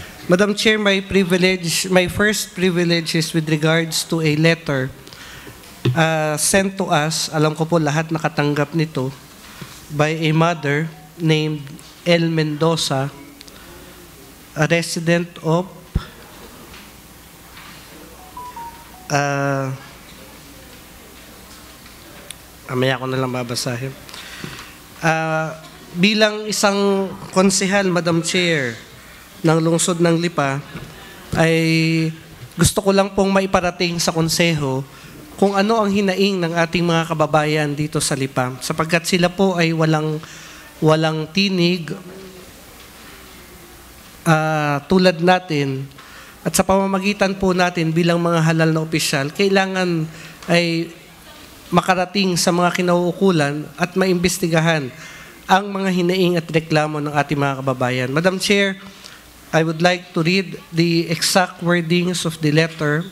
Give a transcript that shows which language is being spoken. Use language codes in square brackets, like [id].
[en] Madam Chair, my first privilege is with regards to a letter sent to us, [tl] alam ko po lahat nakatanggap nito, [en] by a mother named El Mendoza, a resident of amaya [tl] ko na lang babasahin. Bilang isang konsehal, Madam Chair, ng lungsod ng Lipa, ay gusto ko lang pong maiparating sa konseho kung ano ang hinaing ng ating mga kababayan dito sa Lipa. Sapagkat sila po ay walang tinig tulad natin At sa pamamagitan po natin bilang mga halal na opisyal, kailangan ay makarating sa mga kinauukulan at maimbestigahan ang mga hinaing at reklamo ng ating mga kababayan. [en] Madam Chair, I would like to read the exact wordings of the letter.